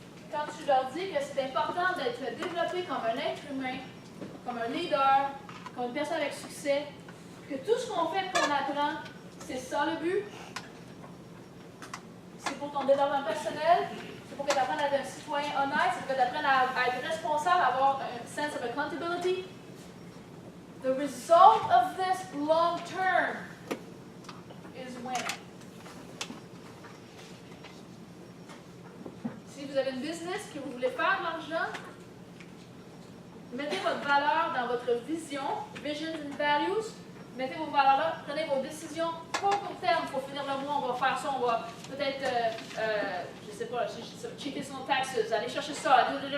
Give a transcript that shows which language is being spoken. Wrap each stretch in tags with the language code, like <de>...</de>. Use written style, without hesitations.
<fr>Quand tu leur dis que c'est important d'être développé comme un être humain, comme un leader, comme une personne avec succès, que tout ce qu'on fait, qu'on apprend, c'est ça le but. C'est pour ton développement personnel, c'est pour que tu apprennes à être un citoyen honnête, c'est pour que tu apprennes à être responsable, à avoir un</fr> <en>sense of accountability. The result of this long term is winning.</en> <fr>Si vous avez une business que vous voulez faire de l'argent, mettez votre valeur dans votre vision,</fr> <en>visions and values.</en> <fr>Mettez vos valeurs là, prenez vos décisions pas court terme. Pour finir le mois, on va faire ça, on va peut-être, je sais pas, checker son taxes, aller chercher ça.</fr>